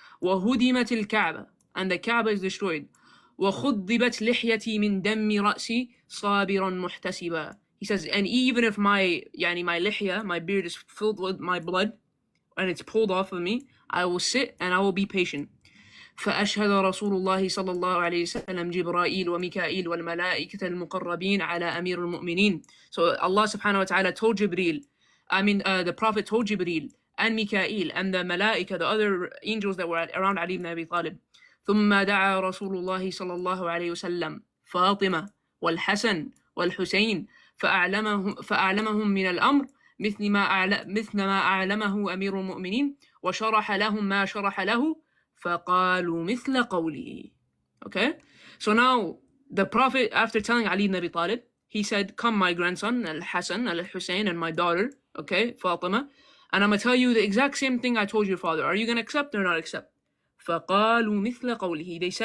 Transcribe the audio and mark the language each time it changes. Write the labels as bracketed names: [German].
[Arabic] وَهُدِمَتِ الْكَعْبَةِ. [English] And the Kaaba is destroyed. [Arabic] وَخُضِّبَتْ لِحْيَتِي مِنْ دَمِّ رَأْسِي صَابِرًا مُحْتَسِبًا. [English] He says, and even if my lihya, my beard is filled with my blood, and it's pulled off of me, I will sit and I will be patient. [Arabic] فأشهد رسول الله صلى الله عليه وسلم جبرائيل وميكائيل والملائكة المقربين على أمير المؤمنين. [English] So Allah subhanahu wa ta'ala told Jibreel, the Prophet told Jibreel and Mikael and the Malaika, the other angels that were around Ali ibn Abi Talib. [Arabic] ثم دعا رسول الله صلى الله عليه وسلم فاطمة والحسن والحسين فأعلمهم من الأمر مثل ما أعلمه أمير المؤمنين وشرح لهم ما شرح له فقالوا مثل قوله. [English] Okay, so now the Prophet, after telling Ali ibn Abi Talib, he said, come my grandson Al-Hasan, Al-Hussein, and my daughter, okay, Fatima, and I'm going to tell you the exact same thing I told your father. Are you going to accept or not accept? [Arabic] فقالوا مثل قوله.